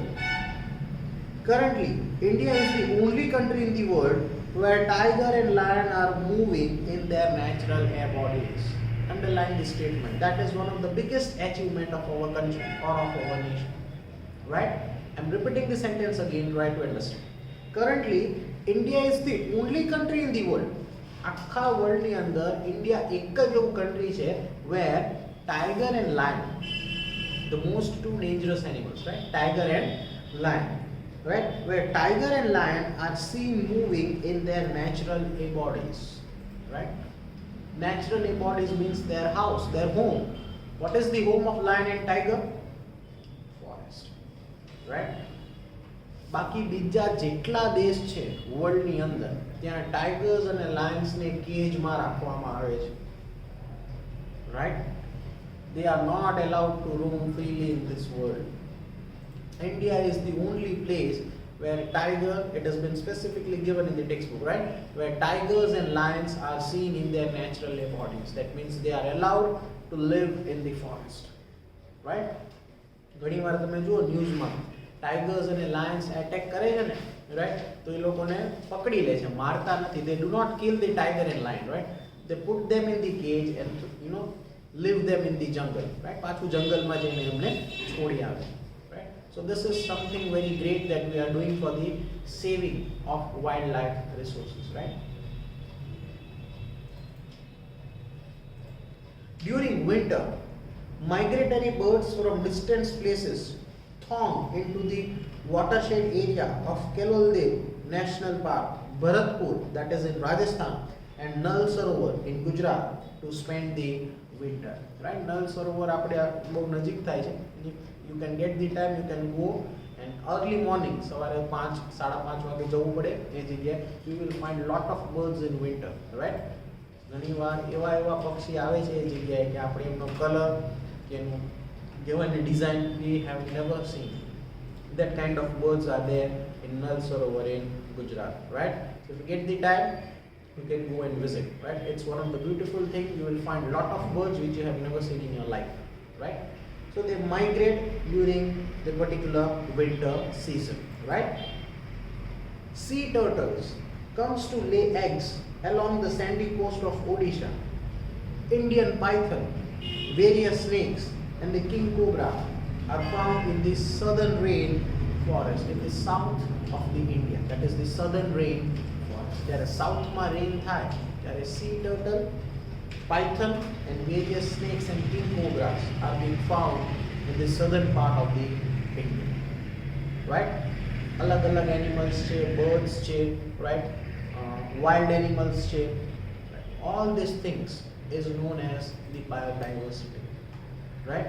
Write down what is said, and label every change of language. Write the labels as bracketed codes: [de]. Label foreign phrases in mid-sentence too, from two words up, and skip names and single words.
[en] Currently, India is the only country in the world where tiger and lion are moving in their natural bodies. Underline this statement. That is one of the biggest achievement of our country or of our nation. Right? I'm repeating the sentence again, try to understand. Currently, India is the only country in the world. [gu] આખા વર્લ્ડની અંદર ઇન્ડિયા એક જ એવું કન્ટ્રી છે [en] where tiger and lion, the most two dangerous animals, right? Tiger and lion, right? Where tiger and lion are seen moving in their natural bodies, right? Natural bodies means their house, their home. What is the home of lion and tiger? Forest, right? [gu] બાકી બીજા જેટલા દેશ છે વર્લ્ડની અંદર ત્યાં ટાઈગર્સ અને લાયન્સને કેજમાં રાખવામાં આવે છે, [en] right? They are not allowed to roam freely in this world. India is the only place where tiger, it has been specifically given in the textbook, right? Where tigers and lions are seen in their natural bodies. That means they are allowed to live in the forest, right? [gu] ઘણી વાર તમે જુઓ ન્યૂઝમાં ટાઈગર્સ અને લાયન્સ એટેક કરે છે ને, રાઈટ? તો એ લોકોને પકડી લે છે, મારતા નથી. [en] They do not kill the tiger and lion, right? They put them in the cage and leave them in the jungle, right? [gu] પાછું જંગલમાં જઈને એમને છોડી આવે, [en] right? So this is something very great that we are doing for the saving of wildlife resources, right? During winter, migratory birds from distant places throng into the watershed area of Keloldev National Park, Bharatpur, that is in Rajasthan, and Nal Sarovar in Gujarat to spend the winter, right? [gu] Nal Sarovar આપણે બહુ નજીક થાય છે. [en] You can get the time, you can go and early morning, [gu] સવારે 5 5:30 વાગે જવું પડે એ જગ્યાએ. [en] You will find lot of birds in winter, right? [gu] ઘણીવાર એવા પક્ષી આવે છે એ જગ્યાએ કે આપણે એમનો કલર કે એનું [en] given a design we have never seen. That kind of birds are there in Nal Sarovar in Gujarat, right? So if you get the time, you can go and visit, right? It's one of the beautiful things. You will find a lot of birds which you have never seen in your life, right? So they migrate during the particular winter season, right? Sea turtles comes to lay eggs along the sandy coast of Odisha. Indian python, various snakes, and the king cobra are found in the southern rain forest in the south of the India. That is the southern rain forest. There is southમાં rain થાય ત્યારે sea turtle, python, and various snakes and king cobras are being found in the southern part of the India, right? [gu] અલગ animals છે, birds છે, right? Wild animals છે. [en] All these things is known as the biodiversity, right?